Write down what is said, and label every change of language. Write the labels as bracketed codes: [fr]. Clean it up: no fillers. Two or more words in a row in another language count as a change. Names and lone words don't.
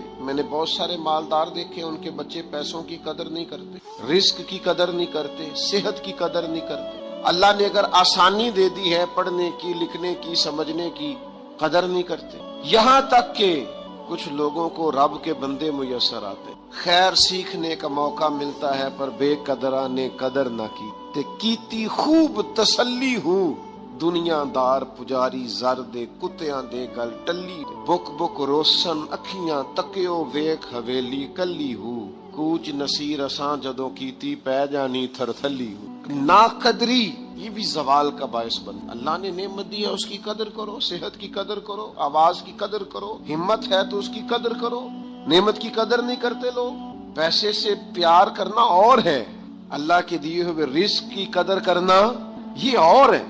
[ur] میں نے بہت سارے مالدار دیکھے، ان کے بچے پیسوں کی قدر نہیں کرتے، رزق کی قدر نہیں کرتے، صحت کی قدر نہیں کرتے۔ اللہ نے اگر آسانی دے دی ہے پڑھنے کی، لکھنے کی، سمجھنے کی، قدر نہیں کرتے۔ یہاں تک کہ کچھ لوگوں کو رب کے بندے میسر آتے، خیر سیکھنے کا موقع ملتا ہے پر [pa] بے قدراں نے قدر نہ کی، تے کیتی خوب تسلی ہوں، دنیا دار پجاری زر دے، کتیاں دے گل ٹلی، بک بک روشن اکھیاں تکیو ویکھ حویلی کلی ہوں، کوچ نصیر اساں جدوں کیتی پہ جانی تھر تھلی ہوں۔ [ur] نا قدری یہ بھی زوال کا باعث بن۔ اللہ نے نعمت دی ہے اس کی قدر کرو، صحت کی قدر کرو، آواز کی قدر کرو، ہمت ہے تو اس کی قدر کرو۔ نعمت کی قدر نہیں کرتے لوگ۔ پیسے سے پیار کرنا اور ہے، اللہ کے دیے ہوئے رزق کی قدر کرنا یہ اور ہے۔